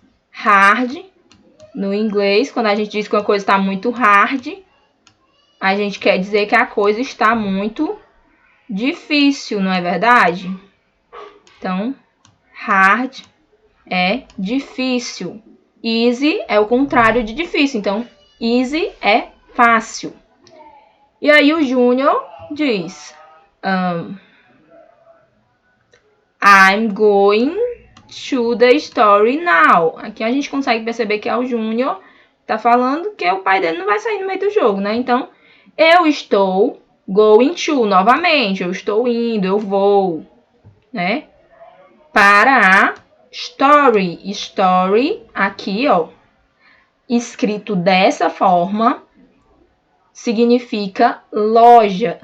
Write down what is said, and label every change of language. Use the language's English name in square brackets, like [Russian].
[Portuguese] Hard, no inglês, quando a gente diz que uma coisa está muito hard, a gente quer dizer que a coisa está muito difícil, não é verdade? Então, hard é difícil. Easy é o contrário de difícil. Então, easy é fácil. E aí o Júnior diz [English] I'm going to the story now. [Portuguese] Aqui a gente consegue perceber que é o Júnior tá falando que o pai dele não vai sair no meio do jogo, né? Então, eu estou [English] going to, [Portuguese] novamente, eu estou indo, eu vou, né? Para a story. Story, aqui, ó, escrito dessa forma, significa loja.